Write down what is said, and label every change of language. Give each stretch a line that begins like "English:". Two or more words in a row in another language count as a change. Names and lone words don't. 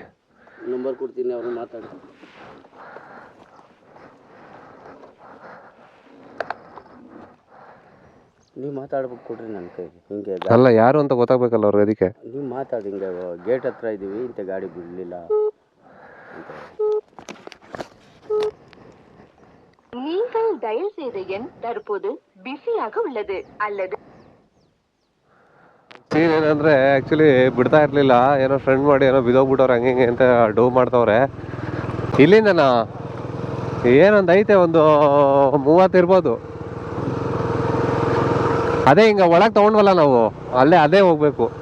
Kannada: ನಂಬರ್ ಕೊಡ್ತೀನಿ, ಅವ್ರು ಮಾತಾಡಿ. ನೀವು ಮಾತಾಡ್ಬೇಕು ಕೊಡ್ರಿ ನನ್ನ ಕೈಗೆ. ಹಿಂಗೆ ಅಲ್ಲ ಯಾರು ಅಂತ ಗೊತ್ತಾಗ್ಬೇಕಲ್ಲ ಅವ್ರಿಗೆ, ಅದಕ್ಕೆ ನೀವು ಮಾತಾಡಿ. ಹಿಂಗೆ ಗೇಟ್ ಹತ್ರ ಇದ್ದೀವಿ, ಇಂಥ ಗಾಡಿ ಬಿಡಲಿಲ್ಲ ಅಂತ.
Tamil: நீங்கள் டயல் செய்த எண் தற்போது பிஸியாக உள்ளது அல்லது
Kannada: ಸೀನ್ ಏನಂದ್ರೆ ಆ್ಯಕ್ಚುಲಿ ಬಿಡ್ತಾ ಇರಲಿಲ್ಲ, ಏನೋ ಫ್ರೆಂಡ್ ಮಾಡಿ ಏನೋ ಬಿದೋಗ್ಬಿಟ್ಟವ್ರೆ ಹಂಗೆ ಹಿಂಗೆ ಅಂತ ಡೋ ಮಾಡ್ತವ್ರೆ. ಇಲ್ಲಿಂದನ ಏನೊಂದು ಐತೆ, ಒಂದು 30 ಇರ್ಬೋದು. ಅದೇ ಹಿಂಗೆ ಒಳಗೆ ತೊಗೊಂಡ್ವಲ್ಲ ನಾವು, ಅದೇ ಹೋಗ್ಬೇಕು.